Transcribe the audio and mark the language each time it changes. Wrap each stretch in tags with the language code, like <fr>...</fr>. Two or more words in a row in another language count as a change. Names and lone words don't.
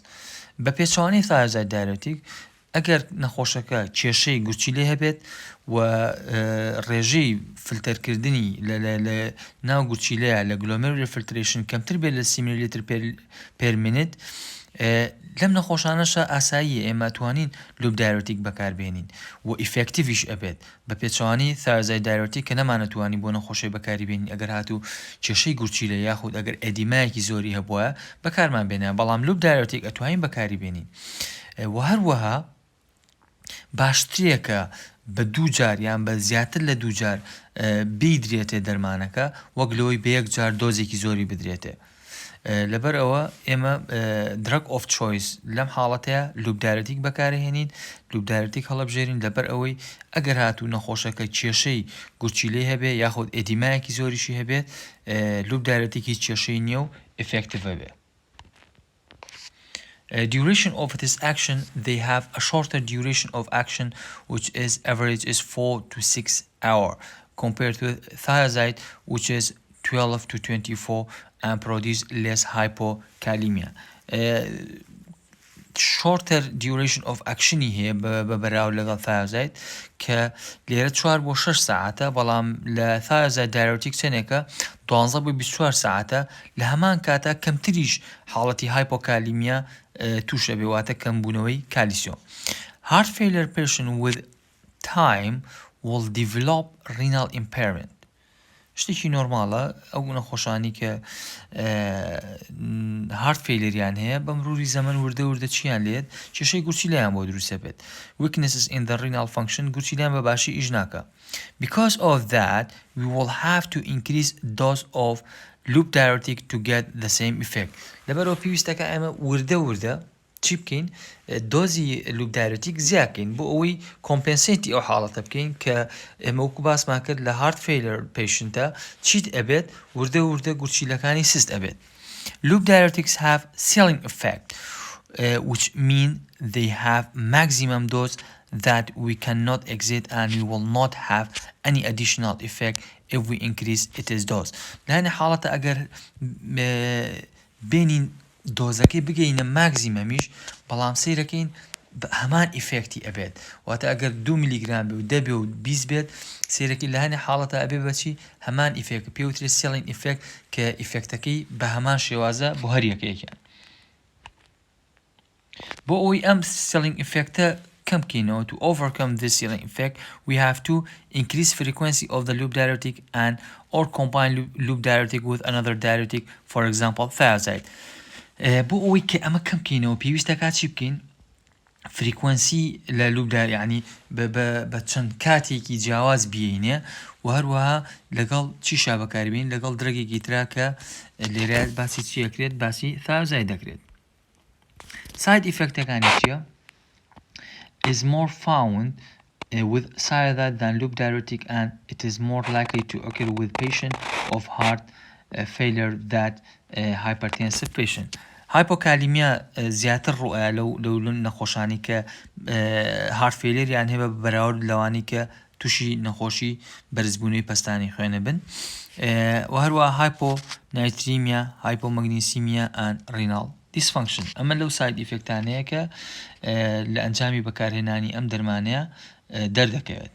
<ckb>بەپێچوانی</ckb> <en>thiazide diuretic</en> <ckb>ئەگەر نەخۆشەکە کێشەی گورچی لێ هەبێت و ڕێژەی فلتەرکردنی لە ناو گورچیلەیە لە</ckb> <en>glomerular filtration</en> <ckb>کەمتر بێت لە 30</ckb> <en>milliliter per minute</en> <ckb>لەم نەخۆشانەشە ئاساییە ئێمە توانین</ckb> <en>loop diuretic</en> <ckb>بەکاربێنین و ئیفێکتیڤیش ئەبێت بە پێچوانی</ckb> <en>thiazide diuretic</en> <ckb>کە نەمانەتوانی بۆ نەخۆشی بەکاریبێنین ئەگەر هاتوو کێشەی گورچیلە یاخود ئەگەر ئەدیمایەکی زۆری هەبووە بەکارمان بێنە بەڵام</ckb> <en>loop diuretic</en> <ckb>ئەتوانین بەکاریبێنین و هەروەها باشترێکە بە دوو جار یان بە زیاتر لە دوو جار بیدرێتێ دەرمانەکە وەک لەوەی بە یەک جار دۆزێکی زۆری بدرێتێ لەبەر ئەوە ئێمە</ckb> <en>drug of choice</en> <ckb>لەم حاڵەتەیە</ckb> <en>loop diuretic</en> <ckb>بەکارهێنین</ckb> <en>loop diuretic</en> <ckb>هەڵەبژێرین لەبەر ئەوەی ئەگەر هاتوو نەخۆشەکە کێشەی گورچیلەی هەبێ یاخود ئێدیمایەکی زۆریشی هەبێت</ckb> <en>loop diuretic</en> <ckb>هیچ کێشەی نییە و effective بێ.</ckb> <en>Duration of this action, they have a shorter duration of action which is average is 4 to 6 hours compared to thiazide which is 12 to 24 and produce less hypokalemia. Shorter duration of action</en> <ckb>هي ببراو لغا thiazide که ليرة 4 بو 6 ساعته بلام ل</ckb> <en>thiazide diuretic</en> <ckb>سنكا 12 بو 24 ساعته لهمان كاتا كم تريش حالتي hypokalemia توش بواتا كم بونوي كالسيوم.</ckb> <en>Heart failure patient with time will develop renal impairment.</en> <ckb>شتێکی نۆرماڵە ئەو نەخۆشانی کە</ckb> <en>heart failure</en> <ckb>هەیە بە مروری زەمن وردە وردە چیان لێت کێشەی گورچیلەیان بۆ دروست بێت</ckb> <en>weaknesses in the renal function</en> <ckb>گورچیلیان بە باشی ئیش ناکە.</ckb> <en>Because of that we will have to increase dose of loop diuretic to get the same effect.</en> <ckb>لەبەرەوە پێویستەکە ئێمە وردە وردە چی بکەین دۆزی</ckb> <en>loop diuretic</en> <ckb>زیادکەین بۆ ئەوەی کۆمپنسیتی ئەو حاڵەتە بکەین کە ئێمە وەکو باسمان کرد لە</ckb> <en>heart failure patientە</en> <ckb>چیت ئەبێت وردە وردە گورچیلەکانی سست ئەبێت.</ckb> <en>Loop diuretics have ceiling effect which mean they have maximum dose that we cannot exceed and we will not have any additional effect if we increase its dose.</en> <ar>لهذه حالة</ar> <ckb>أجر بينين دۆزەکەی بگەینە ماکزیمەمیش بەڵام سیرەکەین هەمان ئیفێکتی ئەبێت واتە ئەگەر 2 میلیگرام بێ و 10 بێ و 20 بێت سیرەکەی لە هەنێ حاڵەتە ئەبێ بەچی هەمان ئیفێکت پێوترێت</ckb> <en>ceiling effect</en> <ckb>کە ئیفێکتەکەی بە هەمان شێوازە بۆ هەر یەکەیەکیان بۆ ئەوەی ئەم سێڵین ئیفێکتە کەم بکەینەوە</ckb> <en>to overcome this ceiling effect we have to increase frequency of the loop diuretic and or combine loop diuretic with another diuretic for example thiazide.</en> <ckb>بۆ ئەوەی کە ئەمە کەم بکەینەوە پێویستە کات چی بکەین فریکوەنسی لە لوبدار یعنی بە چەند کاتێکی جیاواز بینێ و هەروەها لەگەڵ چیشا بەکاربین لەگەڵ درەگێکی ترا کە لێرە باسی چی ئەکرێت باسی thiazide دەکرێت.</ckb> <en>Side effect</en> <ckb>ەکانی چییە؟</ckb> <en>is more found with thiazide than loop diuretic and it is more likely to occur with patient of heart failure that hypertensive patient.</en> <ckb>هایپۆکالیمیا زیاتر ڕوئە لەو نەخۆشانی کە</ckb> <en>heart failure</en> <ckb>یان هەبە بەراورد لەوانی کە تووشی نەخۆشی بەرزبوونەوەی پەستانی خوێنە بن و هەروەها هایپۆنایتریمیا هایپۆمەگنیسیمیا</ckb> <en>and renal dysfunction</en> <ckb>ئەمە لەو</ckb> <en>side effect</en> <ckb>کە لە ئەنجامی بەکارهێنانی ئەم دەرمانەیە دەردەکەوێت.</ckb>